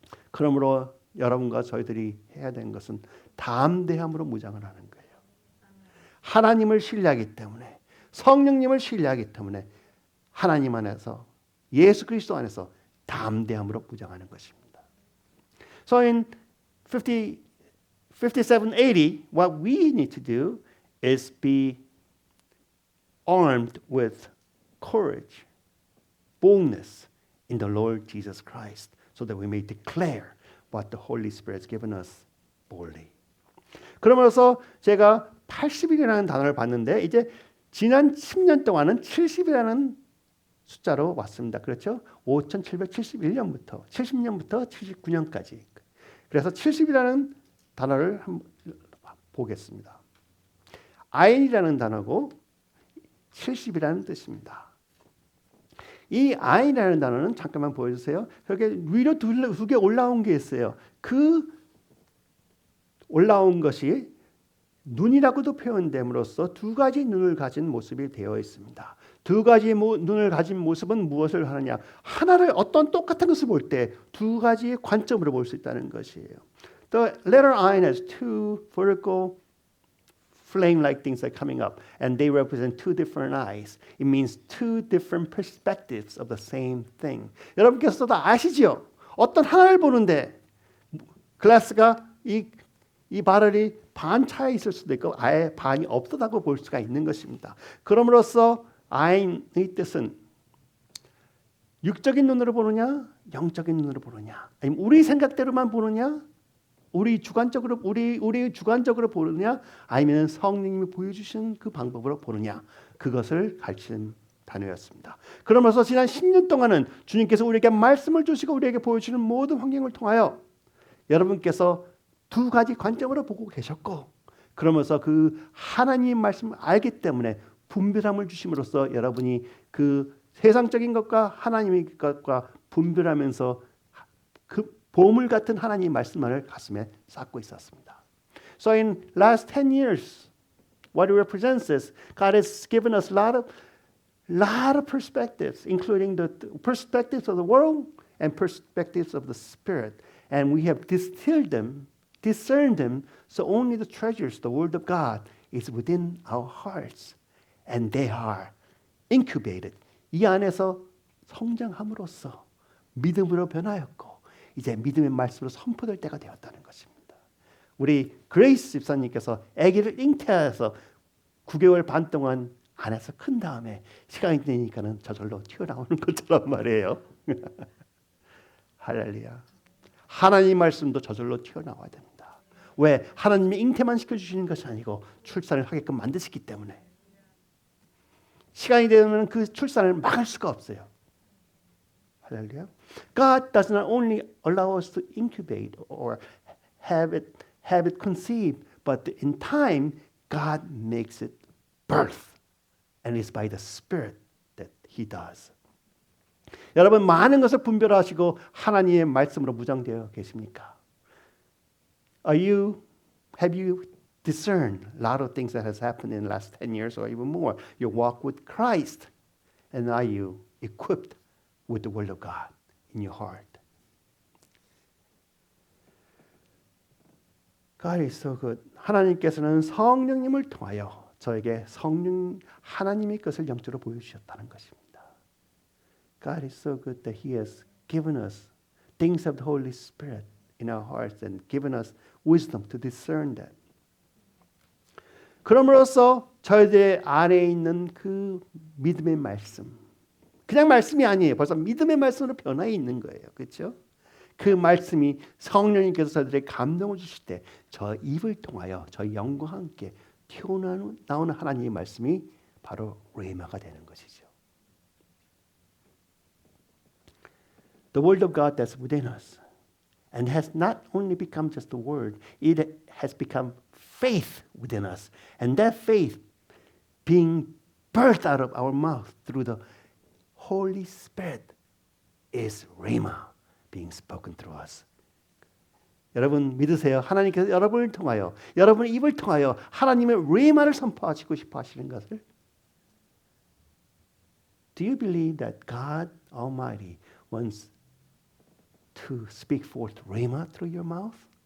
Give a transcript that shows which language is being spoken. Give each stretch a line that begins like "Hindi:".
Korean: 그러므로 여러분과 저희들이 해야 되는 것은 담대함으로 무장을 하는 거예요. 하나님을 신뢰하기 때문에 성령님을 신뢰하기 때문에 하나님 안에서 예수 그리스도 안에서 담대함으로 무장하는 것입니다.
English: So in 5780 what we need to do is be armed with courage, boldness in the Lord Jesus Christ, so that we may declare what the Holy Spirit has given us boldly.
Korean: 그러면서 제가 80일이라는 단어를 봤는데 이제 지난 10년 동안은 70이라는 숫자로 왔습니다. 그렇죠? 5771년부터 70년부터 79년까지. 그래서 70이라는 단어를 한번 보겠습니다. 아인이라는 단어고 70이라는 뜻입니다. 이 아인이라는 단어는 잠깐만 보여주세요. 여기 위로 두 개 올라온 게 있어요. 그 올라온 것이 눈이라고도 표현됨으로써 두 가지 눈을 가진 모습이 되어 있습니다. 두 가지 눈을 가진 모습은 무엇을 하느냐? 하나를 어떤 똑같은 것을 볼 때 두 가지의 관점으로 볼 수 있다는 것이에요.
English: The letter I has two vertical flame-like things are coming up, and they represent two different eyes. It means two different perspectives of the same thing.
Korean: 여러분께서도 다 아시죠? 어떤 하나를 보는데 글라스가 이 바렐이 반 차에 있을 수도 있고 아예 반이 없다고 볼 수가 있는 것입니다. 그럼으로써 아인의 뜻은 육적인 눈으로 보느냐, 영적인 눈으로 보느냐, 아니면 우리 생각대로만 보느냐, 우리 주관적으로 보느냐, 아니면 성령님이 보여주신 그 방법으로 보느냐, 그것을 가르치는 단어였습니다. 그러면서 지난 10년 동안은 주님께서 우리에게 말씀을 주시고 우리에게 보여주는 모든 환경을 통하여 여러분께서 두 가지 관점으로 보고 계셨고, 그러면서 그 하나님의 말씀을 알기 때문에 분별함을 주심으로써 여러분이 그 세상적인 것과 하나님의 것과 분별하면서 그 보물 같은 하나님의 말씀을 가슴에 쌓고 있었습니다.
English: So in last 10 years, what it represents is God has given us a lot of perspectives, including the perspectives of the world and perspectives of the Spirit. And we have distilled them, discerned them, so only the treasures, the Word of God, is within our hearts. And they are incubated.
Korean: 이 안에서 성장함으로써 믿음으로 변하였고 이제 믿음의 말씀으로 선포될 때가 되었다는 것입니다. 우리 그레이스 집사님께서 아기를 잉태해서 9개월 반 동안 안에서 큰 다음에 시간이 되니까는 저절로 튀어나오는 것처럼 말이에요. 할렐루야. 하나님 말씀도 저절로 튀어나와야 됩니다. 왜? 하나님이 잉태만 시켜주시는 것이 아니고 출산을 하게끔 만드시기 때문에 시간이 되면 그 출산을 막을 수가 없어요. 할렐루야.
English: God does not only allow us to incubate or have it conceived, but in time God makes it birth. And it's by the Spirit that He does.
Korean: 여러분 많은 것을 분별하시고 하나님의 말씀으로 무장되어 계십니까?
English: Have you discerned a lot of things that has happened in the last 10 years or even more? You walk with Christ, and are you equipped with the Word of God in your heart? God is so good.
Korean: 하나님께서는 성령님을 통하여 저에게 하나님의 것을 영적으로 보여주셨다는 것입니다.
English: God is so good that He has given us things of the Holy Spirit in our hearts and given us wisdom to discern that.
Korean: 그럼으로써 저희들 안에 있는 그 믿음의 말씀, 그냥 말씀이 아니에요. 벌써 믿음의 말씀으로 변화해 있는 거예요. 그렇죠? 그 말씀이 성령님께서 저희들에게 감동을 주실 때 저 입을 통하여 저희 영과 함께 튀어나오는 하나님의 말씀이 바로 레마가 되는 것이죠.
English: The word of God that's within us and has not only become just a word, it has become faith within us. And that faith being birthed out of our mouth through the Holy Spirit is Rhema being spoken through us.
Korean: 여러분 믿으세요? 하나님께서 여러분을 통하여 여러분의 입을 통하여 하나님의 레마를 선포하시고 싶어 하시는 것을?
English: Do you believe that God Almighty wants to speak forth Rhema through your mouth?